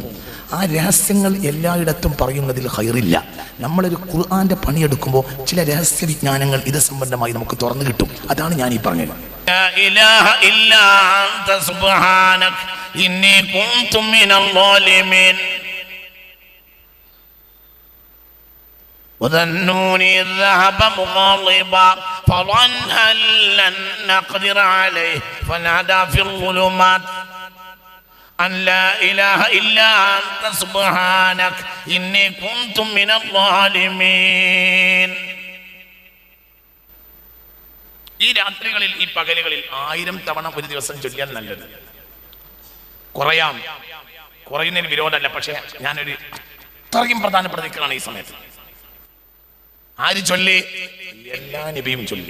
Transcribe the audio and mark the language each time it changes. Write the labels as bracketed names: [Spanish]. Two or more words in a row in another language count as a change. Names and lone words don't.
[Malayalam] ആ രഹസ്യങ്ങൾ എല്ലായിടത്തും പറയുന്നതിൽ ഖൈറില്ല. നമ്മളൊരു ഖുർആന്റെ പണിയെടുക്കുമ്പോൾ ചില രഹസ്യ വിജ്ഞാനങ്ങൾ ഇത് സംബന്ധമായി നമുക്ക് തുറന്നു കിട്ടും. അതാണ് ഞാൻ ഈ പറഞ്ഞത്. [Arabic] لا إله إلا أنت سبحانك إني كنت من الظالمين. وذنون إذ ذهب مغاضبا فظن أن لن نقدر عليه فنادى في الظلمات أن لا إله إلا أنت سبحانك إني كنت من الظالمين. [Malayalam] ഈ രാത്രികളിൽ ഈ പകലുകളിൽ 1000 തവണ ഒരു ദിവസം ചൊല്ലിയാൽ നല്ലത്. കുറയുന്നതിന് വിരോധമല്ല, പക്ഷേ ഞാനൊരു അത്രയും പ്രധാനപ്പെട്ട ദിക്റാണ് ഈ സമയത്ത്. ആര് ചൊല്ലി? എല്ലാ നബിയും ചൊല്ലി.